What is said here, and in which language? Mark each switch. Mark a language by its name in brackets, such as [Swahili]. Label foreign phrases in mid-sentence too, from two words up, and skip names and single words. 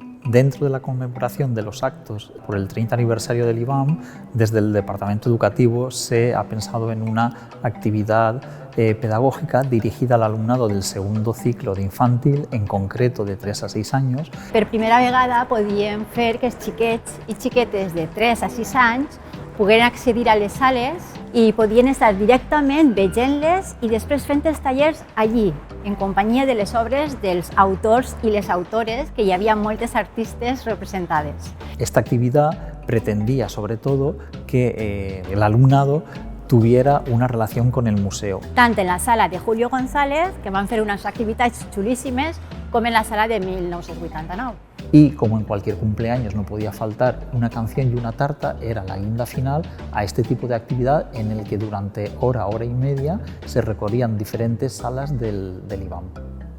[Spanish] Dentro de la conmemoración de los actos por el 30 aniversario del IBAM, desde el Departamento Educativo se ha pensado en una actividad pedagógica dirigida al alumnado del segundo ciclo d'infantil, en concreto de 3 a 6 anys. [Catalan] Per primera vegada podíem fer que els xiquets i xiquetes de 3 a 6 anys pogueren accedir a les sales i podien estar directament veient-les i després fent els tallers allí, en companyia de les obres dels autors i les autores, que hi havia moltes artistes representades. [Spanish] Esta actividad pretendía sobre todo que el alumnado tuviera una relación con el museo. [Catalan] Tant en la sala de Julio González, que van fer unes activitats xulíssimes, com en la sala de 1989. [Spanish] Y como en cualquier cumpleaños no podía faltar una canción y una tarta, era la guinda final a este tipo de actividad en el que durante hora y media se recorrían diferentes salas del IBAM.